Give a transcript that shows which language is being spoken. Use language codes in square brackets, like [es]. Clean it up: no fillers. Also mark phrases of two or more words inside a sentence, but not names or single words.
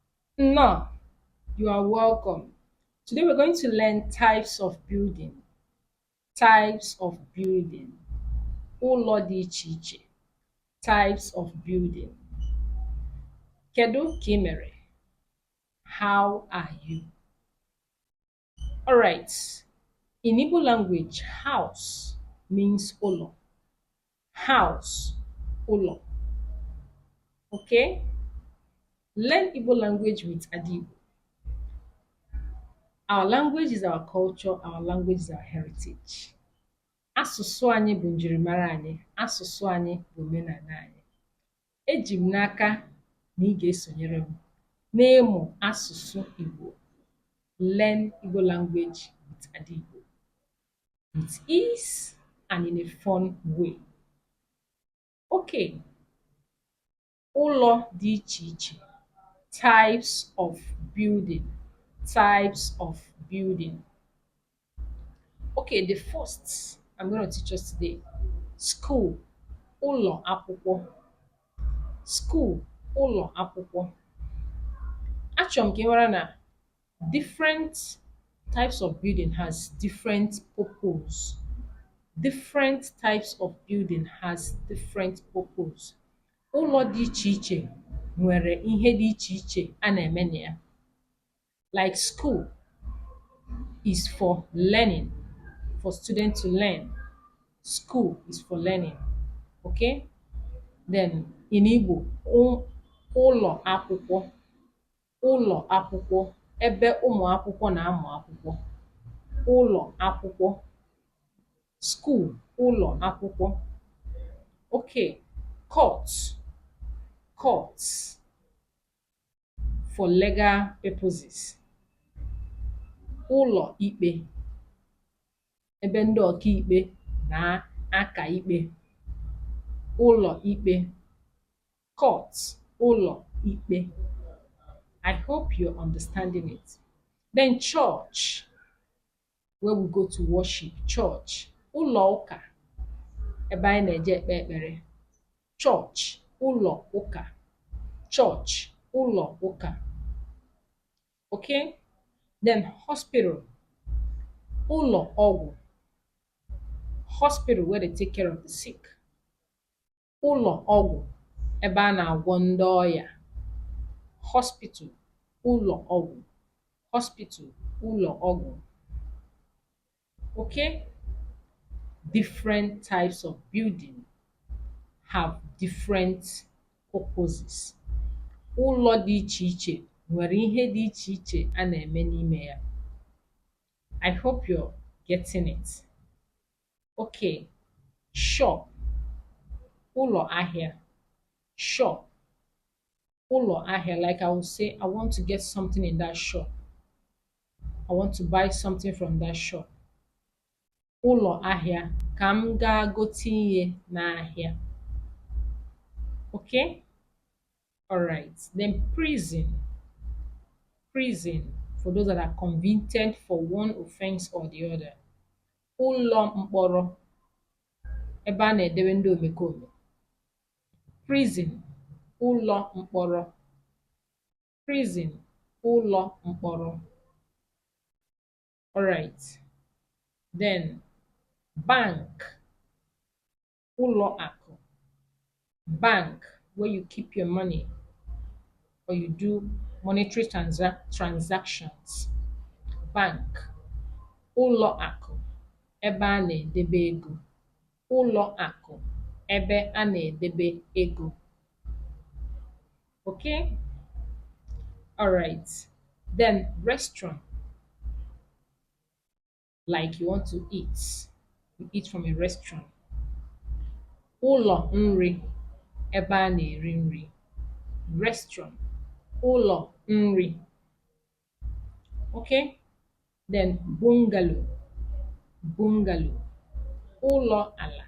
[en] No, you are welcome. Today we're going to learn types of building. Types of building. [ig] Ụlọ dị iche iche. [en] Types of building. [ig] Kedu ka ị mere? [en] How are you? Alright. In Igbo language, house means ụlọ. House, ụlọ. Okay? Learn Igbo language with Adibo. Our language is our culture, our language is our heritage. [ig] Asụsụ anyị bụ njirimara anyị, asụsụ anyị bụ omenala anyị. Eji m n'aka na ị ga-esonyere m n'ịmụ asụsụ Igbo. [en] Learn Igbo language with Adigbo. With ease and in a fun way. [ig] Okay, ụlọ dị iche iche. [en] Types of building. Types of building. Okay, the first I'm going to teach us today. School, [ig] ụlọ akwụkwọ. School, ụlọ akwụkwọ. Achọrọ m ka ị mara na [en] different types of building has different purpose. Different types of building has different purpose. [ig] Ụlọ dị iche iche nwere ihe dị iche iche a na-eme na ya. [en] Like school is for learning, for students to learn. School is for learning. Okay? Then in Igbo, [ig] ụlọ akwụkwọ. Ụlọ akwụkwọ, ebe ụmụ akwụkwọ na-amụ akwụkwọ. Ụlọ akwụkwọ. School, ụlọ akwụkwọ. [en] Okay, court. Courts for legal purposes. [ig] Ụlọ ikpe, ebe ndị ọkaikpe na-aka ikpe. Ụlọ ikpe. Court, ụlọ ikpe. [en] I hope you're understanding it. Then church, where we go to worship. Church. [ig] Ụlọ ụka, ebe anyị na-eje ekpe ekpere. Church, ụlọ ụka. Church, ụlọ ụka. [en] Okay? Then hospital. [ig] Ụlọ ọgwụ. [en] Hospital, where they take care of the sick. [ig] Ụlọ ọgwụ, ebe a na-agwọ ndị ọya. Hospital, ụlọ ọgwụ. Hospital, ụlọ ọgwụ. [en] Okay? Different types of building have different purposes. [ig] Ụlọ dị iche iche nwere ihe dị iche iche a na-eme n'ime ya. [en] I hope you're getting it. Okay, shop, [ig] ụlọ ahịa. Shop, ụlọ ahịa. [en] Like I will say, I want to get something in that shop. I want to buy something from that shop. [ig] Ụlọ ahịa, ka m gaa gote ihe n'ahịa. [en] Okay? Alright. Then prison. Prison, for those that are convicted for one offense or the other. [ig] Ụlọ mkpọrọ, ebe a na-edewe ndị omekome. Prison, ụlọ mkpọrọ. Prison, ụlọ mkpọrọ. [en] Alright. Then bank, [ig] ụlọ akụ. [en] Bank, where you keep your money or you do monetary transactions. Bank. [ig] Ụlọ akụ, ebe a na-edebe ego. Ụlọ akụ, ebe a na-edebe ego. [en] Okay? Alright. Then restaurant. Like you want to eat. You eat from a restaurant. [ig] Ụlọ nri, ebe a na-eri nri. Restaurant. Ụlọ nri. [en] Okay? Then bungalow. [ig] Bungalow. Ụlọ ala.